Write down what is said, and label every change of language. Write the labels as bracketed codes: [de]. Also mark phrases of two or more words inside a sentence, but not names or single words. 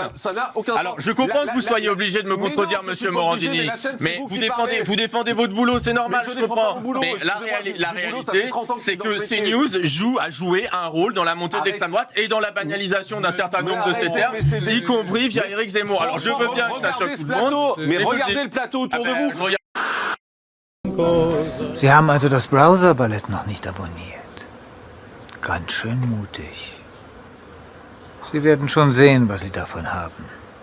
[fr] Alors, je comprends que vous soyez obligé de me contredire, monsieur Morandini, mais vous défendez votre boulot, c'est normal, je comprends. Mais la réalité, c'est que CNews a joué un rôle dans la montée d'extrême droite et dans la banalisation d'un certain nombre de ces termes, y compris via Éric Zemmour. Alors je veux bien que ça choque tout le monde, mais regardez le plateau autour de vous. [de] Sie haben also das Browser-Ballett noch nicht abonniert. Ganz schön mutig. Sie werden schon sehen, was Sie davon haben.